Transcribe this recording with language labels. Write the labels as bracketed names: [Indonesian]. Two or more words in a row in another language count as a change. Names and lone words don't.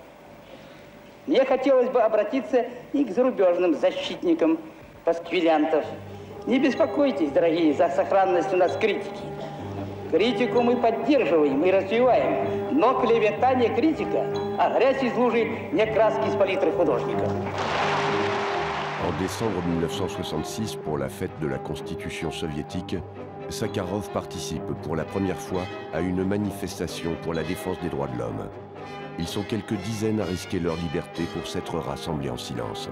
[Russian] Мне хотелось бы обратиться и к зарубежным защитникам пасквилянтов. Не беспокойтесь, дорогие, за сохранность у нас критики. Критику мы поддерживаем и развиваем, но клевета не критика, а грязь из лужи не краски с палитры художника. [French] En décembre 1966, pour la fête de la Constitution soviétique, Sakharov participe pour la première fois à une manifestation pour la défense des droits de l'homme. Ils sont quelques dizaines à risquer leur liberté pour s'être rassemblés en silence.